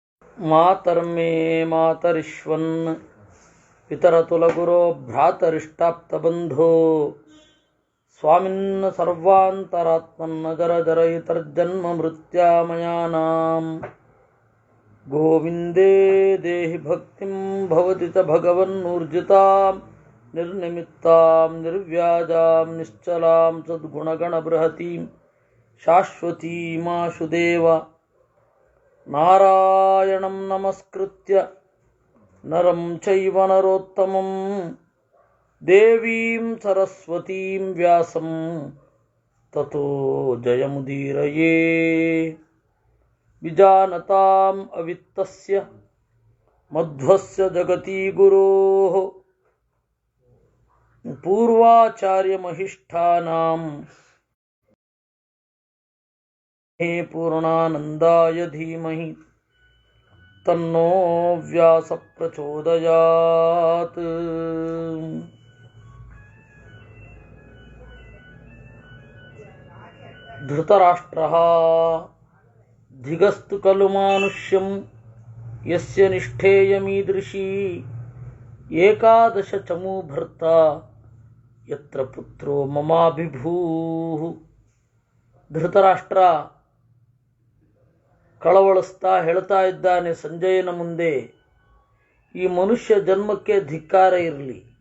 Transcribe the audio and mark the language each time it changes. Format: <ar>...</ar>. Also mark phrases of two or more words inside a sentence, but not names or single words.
<sa>ಮಾತರ್ಮೇ ಮಾತರಿಶ್ವನ್ ಪಿತರತುಲಗುರೋ ಭ್ರಾತರಿಷ್ಟಾಪ್ತಬಂಧೋ ಸ್ವಾಮಿನ್ನ ಸರ್ವಾಂತರಾತ್ಮನ್ನ ಜರ ಜರಯಿತರ್ಜನ್ಮ ಮೃತ್ಯಾಮಯಾನಾಂ ಗೋವಿಂದೇ ದೇಹಿ ಭಕ್ತಿಂ ಭವತಿ ಚ ಭಗವನ್ನೂರ್ಜಿತಾಂ ನಿರ್ನಿಮಿತ್ತಾಂ ನಿರ್ವ್ಯಾಜಾಂ ನಿಶ್ಚಲಾಂ ಸದ್ಗುಣಗಣಬೃಹತೀಂ ಶಾಶ್ವತೀಮಾಶುದೇವ ನಾರಾಯಣಂ ನಮಸ್ಕೃತ್ಯ ನರಂ ಚೈವ ನರೋತ್ತಮಂ ದೇವೀಂ ಸರಸ್ವತೀಂ ವ್ಯಾಸಂ ತತೋ ಜಯಮುದೀರಯೇ ವಿಜಾನತಾಂ ಅವಿತ್ತಸ್ಯ ಮಧ್ವಸ್ಯ ಜಗತಿ ಗುರೋಃ ಪೂರ್ವಾಚಾರ್ಯಮಹಿಷ್ಠಾನಾಂ ಪೂರ್ಣಾನಂದಾಯ ಧೀಮಹಿ ತನ್ನೋ ವ್ಯಾಸ ಪ್ರಚೋದಯಾತ್. ಧೃತರಾಷ್ಟ್ರಃ ಧಿಗಸ್ತು ಖಲು ಮಾನುಷ್ಯಂ ಯಸ್ಯ ನಿಷ್ಠೇಯಮೀದೃಶೀ ಏಕಾದಶ ಚಮೂ ಭರ್ತ ಯತ್ರ ಪುತ್ರೋ ಮಮಾಭಿಭೂಃ.</sa> <kn>ಧೃತರಾಷ್ಟ್ರ ಕಳವಳಿಸ್ತಾ ಹೇಳ್ತಾ ಇದ್ದಾನೆ ಸಂಜಯನ ಮುಂದೆ, ಈ ಮನುಷ್ಯ ಜನ್ಮಕ್ಕೆ ಧಿಕ್ಕಾರ ಇರಲಿ.</kn>